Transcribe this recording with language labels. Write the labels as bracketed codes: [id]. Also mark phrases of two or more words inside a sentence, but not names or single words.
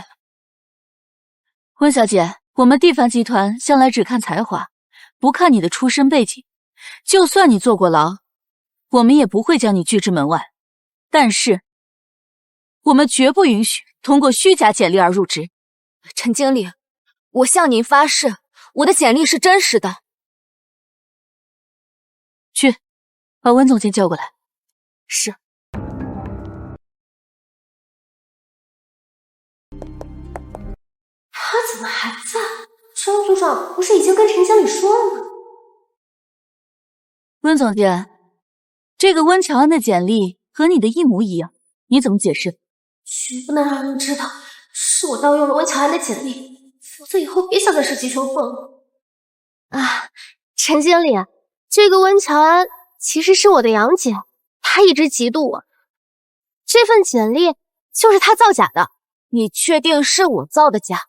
[zh] 溫小姐，我們蒂凡集團向來只看才華，不看你的出身背景。就算你坐過牢，我們也不會將你拒之門外。但是，我們絕不允許通過虛假簡歷而入職。陈經理，我向您发誓，我的簡歷是真實的。去，把温总监叫过来。是。他怎么还在？张组长不是已经跟陈经理说了吗？温总监，这个温乔安的简歷和你的一模一样，你怎么解釋？绝不能讓人知道是我盜用了溫喬安的簡歷，否則以後別想再是急求鳳了。啊，陳經理，這個溫喬安其實是我的楊姐，她一直嫉妒我。這份簡歷就是她造假的。你確定是我造的假？